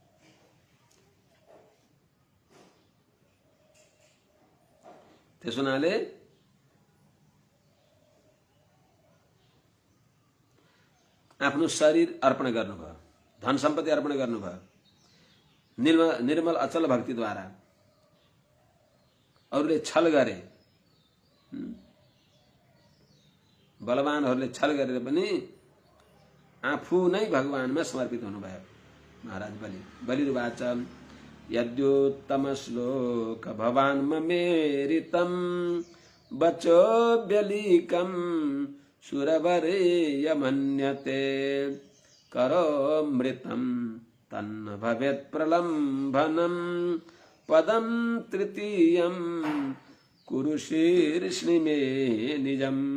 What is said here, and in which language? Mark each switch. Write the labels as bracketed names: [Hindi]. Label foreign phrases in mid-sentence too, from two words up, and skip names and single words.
[Nepali] त्यस हुनाले आफ्नो शरीर अर्पण गर्नुभयो, धन सम्पत्ति अर्पण गर्नुभयो, निर्मल अचल भक्तिद्वारा अरूले छल गरे, बलवानहरूले छल गरेर पनि आफू नै भगवानमा समर्पित हुनुभयो महाराज बलि। [Sanskrit] बलिर्वाच यद्योत्तम श्लोक भवान् ममेरितं वचो व्यलीकं सुरवरेय मन्यते करोमृतं तन्न भवेत् प्रलम्भनं पदं तृतीयं कुरु शीर्ष्णि मे निजम्।